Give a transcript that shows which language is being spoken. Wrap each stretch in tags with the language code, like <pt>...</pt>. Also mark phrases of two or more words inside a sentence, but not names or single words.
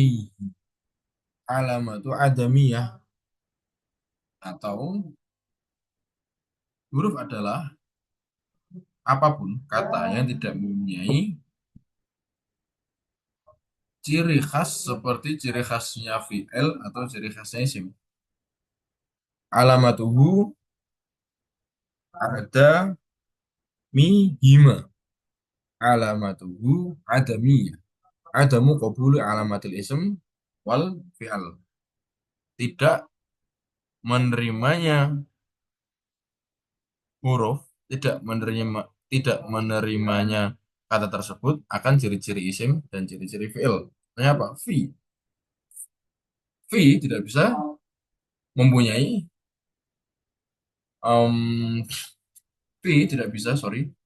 <ar>علامة عدمية</ar> <id>atau huruf adalah apapun kata yang tidak mempunyai ciri khas seperti ciri khasnya fi'il atau ciri khasnya isim. Alamatuhu ada mihima.</id> <ar>علامته عدمية. عدم قبول علامات الاسم والفعل.</ar> <id>Tidak menerimanya huruf, tidak menerimanya kata tersebut akan ciri-ciri isim dan ciri-ciri fi'il. Contohnya apa? Fi. Fi tidak bisa mempunyai em, fi tidak bisa, sorry.</id>